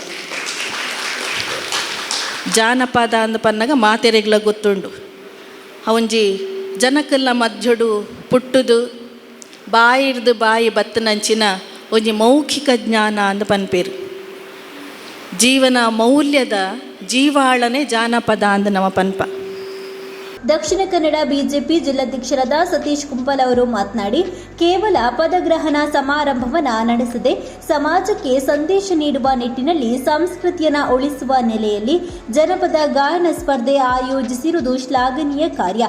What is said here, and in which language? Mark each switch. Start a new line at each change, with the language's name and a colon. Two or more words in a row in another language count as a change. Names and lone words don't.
Tulu: ಜಾನಪದ ಅಂದ ಪನ್ನಾಗ ಮಾತೆರೆಗ್ಲ ಗೊತ್ತುಂಡು ಅವಂಜಿ ಜನಕಲ್ನ ಮಧ್ಯಡು ಪುಟ್ಟುದು ಬಾಯಿಡ್ದು ಬಾಯಿ ಬತ್ತನಂಚಿನ ಒಂಜಿ ಮೌಖಿಕ ಜ್ಞಾನ ಅಂದ ಪನ್ಪೇರು. ಜೀವನ ಮೌಲ್ಯದ ಜೀವಾಳನೆ ಜಾನಪದ ಅಂದ ನಮ್ಮ ಪನ್ಪ.
Kannada: ದಕ್ಷಿಣ ಕನ್ನಡ ಬಿಜೆಪಿ ಜಿಲ್ಲಾಧ್ಯಕ್ಷರಾದ ಸತೀಶ್ ಕುಂಪಲ್ ಅವರು ಮಾತನಾಡಿ, ಕೇವಲ ಪದಗ್ರಹಣ ಸಮಾರಂಭವನ್ನು ನಡೆಸದೆ ಸಮಾಜಕ್ಕೆ ಸಂದೇಶ ನೀಡುವ ನಿಟ್ಟಿನಲ್ಲಿ ಸಂಸ್ಕೃತಿಯನ್ನು ಉಳಿಸುವ ನೆಲೆಯಲ್ಲಿ ಜನಪದ ಗಾಯನ ಸ್ಪರ್ಧೆ ಆಯೋಜಿಸಿರುವುದು ಶ್ಲಾಘನೀಯ ಕಾರ್ಯ.